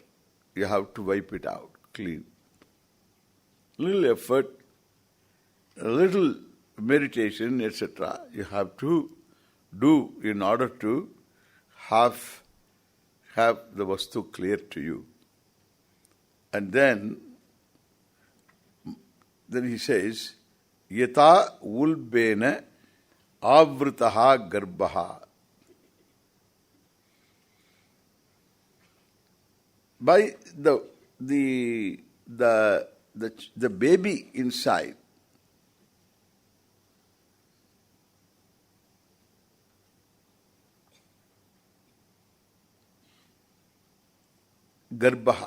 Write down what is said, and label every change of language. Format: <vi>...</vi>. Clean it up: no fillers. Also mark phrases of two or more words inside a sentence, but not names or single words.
<en>You have to wipe it out, clean. Little effort, a little meditation, etc. you have to do in order to have the vastu clear to you. And then he says,</en> <sa>yata ulbena avritaha garbaha.</sa> <en>By the baby inside, garbaha.</en>